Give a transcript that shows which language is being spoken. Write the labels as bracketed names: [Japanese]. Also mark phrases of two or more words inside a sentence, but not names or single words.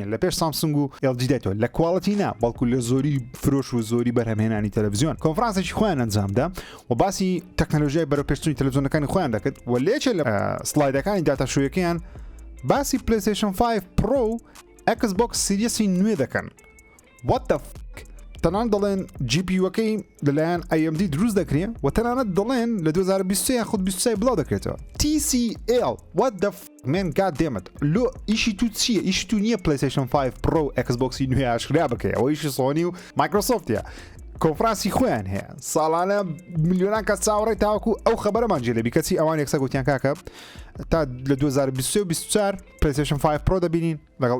[Central Kurdish] لە پێش سامسونگ و LG دێتەوە لە کواڵەتی نا بەڵکو لە زۆری فرۆش و زۆری بەرهەمهێنانی تەلەڤیزیۆن کۆنفرانسێکی خۆیان ئەنجامدا و باسی تەکنەلۆژیای بەرەوپێشچوونی تەلەڤیزیۆنەکانی خۆیان دەکرد و لێچێ لە سلایدەکانی داتاشۆیەکەیان باسی پلەیستیشن 5 پرۆ ئەکسبۆکس سیریەسی نوێ دەکەن [English] What the fuck [Central Kurdish] تەنان دەڵێن GPU-ەکەی لەلایەن AMD دروست دەکرێت و تەنانەت دەڵێن لە 2023 خود 23 بڵاو دەکرێتەوە TCL [English] what the man god damn it [Central Kurdish] لۆ ئیشی تو چییە؟ ئیشی تو نییە PlayStation 5 Pro ئەکسبۆکسی نوێ ئاشکرا بکەی ئەوە ئیشی سۆنی و مایکرۆسۆفتە کۆنفرانسی خۆیان هەیە ساڵانە میلیۆنان کەس چاوەڕێی تاوەکو ئەو خەبەرەمان جێلەبی کەچی ئەوان یەکسە گوتیان کاکە تا لە 2023 و 24 PlayStation 5 Pro دەبینین لەگەڵ